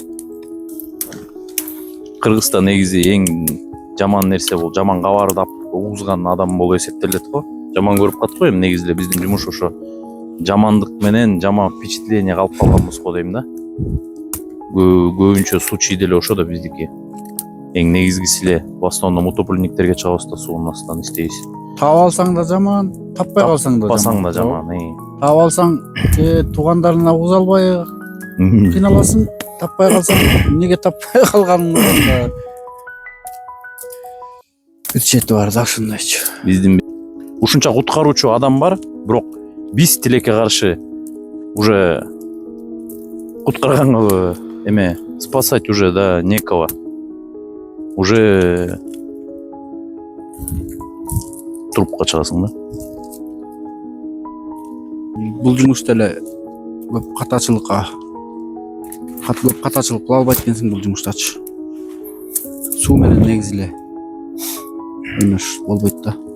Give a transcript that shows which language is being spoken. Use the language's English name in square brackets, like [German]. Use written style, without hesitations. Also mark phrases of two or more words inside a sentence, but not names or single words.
[Kyrgyz] Кыргызста негизи эң жаман нерсе бул жаман кабарды угузган адам болуп эсептелет го. Жаман көрүп калат го эми негизи эле биздин жумуш ошо. Жамандык менен жаман впечатление калып калганбыз го дейм да. Көбүнчө случай деле ошо да биздики. Эң негизгиси эле [Russian] в основном [Kyrgyz] утопленниктерге чыгабыз да суунун астынан иштейбиз. Таап алсаң да жаман, таппай калсаң да Таппасаң да жаман. Таап алсаң туугандарына угуза албай кыйналасың, таппай калсаң эмнеге таппай калганыңда бир чети бар да ушундайчы. Биздин ушунча куткаруучу адам бар, бирок биз тилекке каршы уже куткарганга эме [Russian] спасать уже да некого. [Kyrgyz] Уже трупка чыгасың да. Бул жумушта эле көп катачылыкка кыла албайт экенсиң бул жумуштачы. Суу менен негизи эле эмеш болбойт да.